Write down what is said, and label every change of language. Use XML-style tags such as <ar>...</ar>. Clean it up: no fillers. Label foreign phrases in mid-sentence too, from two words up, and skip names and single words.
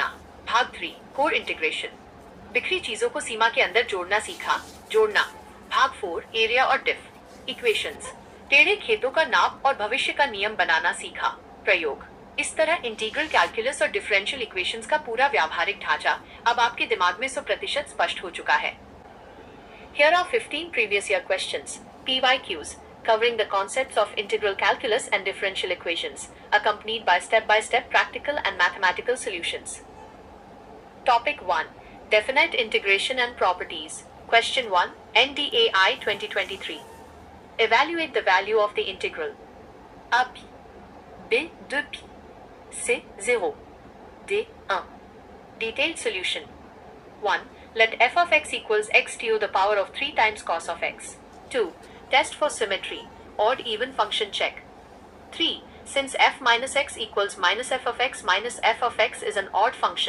<hi>भाग 3,</hi> <en>core integration,</en> <hi>बिखरी चीजों को सीमा के अंदर जोड़ना सीखा, जोड़ना। भाग 4, एरिया और</hi> <en>diff equations,</en> <hi>टेढ़े खेतों का नाप और भविष्य का नियम बनाना सीखा, प्रयोग। इस तरह</hi> <en>integral calculus</en> <hi>और</hi> <en>differential equations</en> <hi>का पूरा व्यावहारिक ढांचा अब आपके दिमाग में 100% स्पष्ट हो चुका है।</hi> <en>Here are 15 previous year questions, PYQs, covering the concepts of integral calculus and differential equations, accompanied by step-by-step practical and mathematical solutions. Topic 1, Definite integration and properties. Question 1, NDAI 2023. Evaluate the value of the integral a pi, b de pi, c 0, d 1. Detailed solution. 1. Let f of x equals x to the power of 3 times cos of x. 2. Test for symmetry, odd even function check. 3. Since f minus x equals minus f of x minus f of x is an odd function.</en>